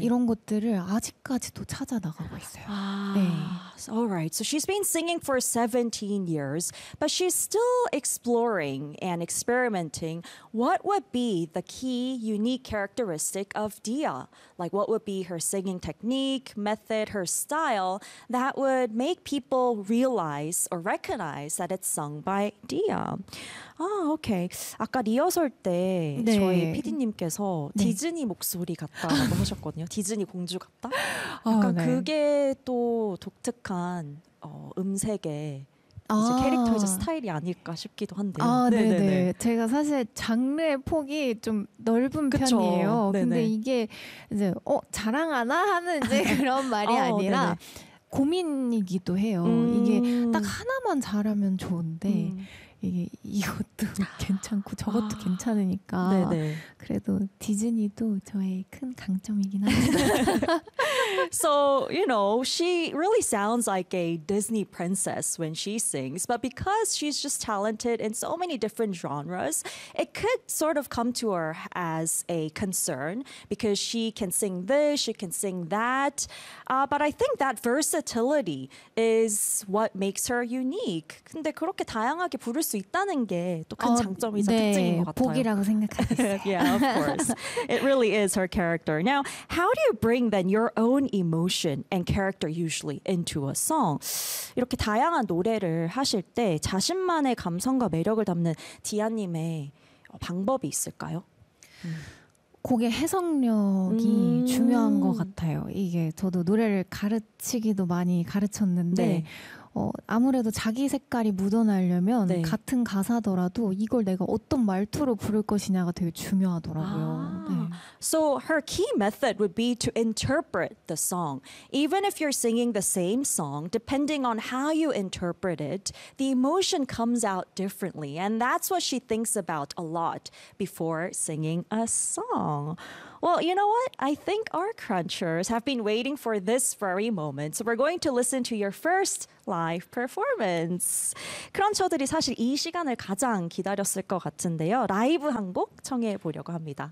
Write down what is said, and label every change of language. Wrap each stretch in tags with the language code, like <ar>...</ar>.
<ko>이런 것들을 아직까지도 찾아 나가고 있어요. 아, 네.</ko> <en>All right. So she's been singing for 17 years, but she's still exploring and experimenting. What would be the key unique characteristic of Dia? Like what would be her singing technique, method, her style that would make people realize or recognize that it's sung by Dia?</en> <ko>아, 오케이. 아까 리허설 때 네. 저희 PD님께서 네. 디즈니 목소리 같다고 하셨거든요. 디즈니 공주 같다? 약간 아, 네. 그게 또 독특한 음색의 아. 캐릭터의 스타일이 아닐까 싶기도 한데요. 아, 네네. 제가 사실 장르의 폭이 좀 넓은 그쵸? 편이에요. 네네. 근데 이게 이제 자랑하나 하는 이제 그런 말이 아니라 네네. 고민이기도 해요. 이게 딱 하나만 잘하면 좋은데 이게 이것도 괜찮고 저것도 괜찮으니까 네네. 그래도 디즈니도 저의 큰 강점이긴 합니다.</ko> <en>So, you know, she really sounds like a Disney princess when she sings, but because she's just talented in so many different genres, it could sort of come to her as a concern because she can sing this, she can sing that. But I think that versatility is what makes her unique.</en> <ko>근데 그렇게 다양하게 부를 수 있다는 게 또 큰 장점이자 네, 특징인 것 같아요. 복이라고 생각하겠어요.</ko> <en>Yeah, of course. It really is her character. Now, how do you bring then your own emotion and character usually into a song?</en> <ko>이렇게 다양한 노래를 하실 때 자신만의 감성과 매력을 담는 디아님의 방법이 있을까요? 곡의 해석력이 중요한 것 같아요. 이게 저도 노래를 가르치기도 많이 가르쳤는데 네. 아무래도 자기 색깔이 묻어나려면 네. 같은 가사더라도 이걸 내가 어떤 말투로 부를 것이냐가 되게 중요하더라고요. 아. 네.</ko> <en>So her key method would be to interpret the song. Even if you're singing the same song, depending on how you interpret it, the emotion comes out differently. And that's what she thinks about a lot before singing a song. Well, you know what? I think our crunchers have been waiting for this very moment. So we're going to listen to your first live performance.</en> <ko>크런처들이 사실 이 시간을 가장 기다렸을 것 같은데요. 라이브 한 곡 청해 보려고 합니다.</ko>